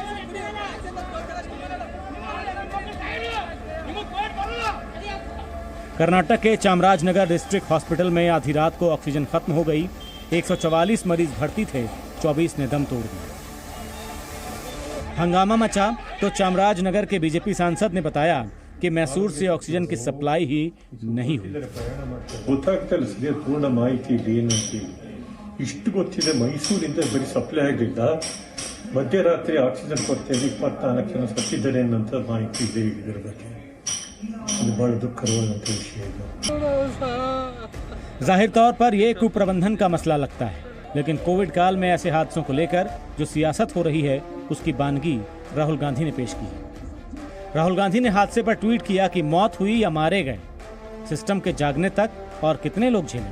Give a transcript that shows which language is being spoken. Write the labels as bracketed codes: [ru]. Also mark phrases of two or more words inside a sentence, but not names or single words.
[hi] कर्नाटक के चामराजनगर डिस्ट्रिक्ट हॉस्पिटल में आधी रात को ऑक्सीजन खत्म हो गई। 144 मरीज भर्ती थे, 24 ने दम तोड़ दिया। हंगामा मचा तो चामराजनगर के बीजेपी सांसद ने बताया कि मैसूर से ऑक्सीजन की सप्लाई ही नहीं हुई। [kn] ಪೂರ್ಣ ಮಾಹಿತಿ ಇಷ್ಟು ಗೊತ್ತಿದೆ, ಮೈಸೂರಿಂದ ಬರೀ ಸಪ್ಲೈ ಆಗಲಿಲ್ಲ, ಮಧ್ಯರಾತ್ರಿ ಆಕ್ಸಿಜನ್ ಕೊರತೆಯಲ್ಲಿ 24 ಜನ ಸತ್ತಿದ್ದಾರೆ ಅನ್ನೋಂಥ ಮಾಹಿತಿ ಇದೆ ಇದರ ಬಗ್ಗೆ। ಇದು ಬಹಳ ದುಃಖಕರವಾದಂಥ ವಿಷಯ ಇದು। [hi] जाहिर तौर पर यह कुप्रबंधन का मसला लगता है, लेकिन कोविड काल में ऐसे हादसों को लेकर जो सियासत हो रही है उसकी बानगी राहुल गांधी ने पेश की है। राहुल गांधी ने हादसे पर ट्वीट किया कि मौत हुई या मारे गए, सिस्टम के जागने तक और कितने लोग झेलेंगे।